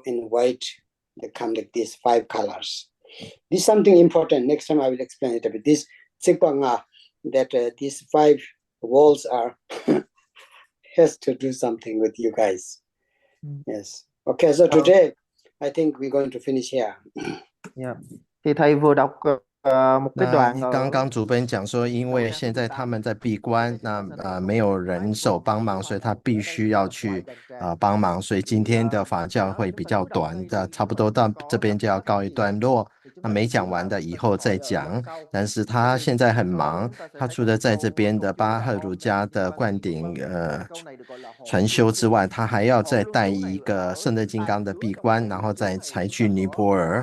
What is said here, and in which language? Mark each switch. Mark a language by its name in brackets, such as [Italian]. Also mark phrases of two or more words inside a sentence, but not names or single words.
[English] They come like these 5 colors. This is something important. Next time I will explain it a bit. This Tsikpanga, that these 5 walls are has to do something with you guys. Yes. Okay, so today I think we're going to finish here. Yeah. [Vietnamese] Thì thầy vừa đọc một cái [Chinese] 那 [Vietnamese] đoạn [Chinese] 刚刚主本讲说，因为现在他们在闭关，那没有人手帮忙，所以他必须要去帮忙，所以今天的法教会比较短的，差不多到这边就要告一段落。那没讲完的以后再讲，但是他现在很忙，他除了在这边的巴赫儒家的灌顶传修之外，他还要再带一个圣乐金刚的闭关，然后再才去尼泊尔。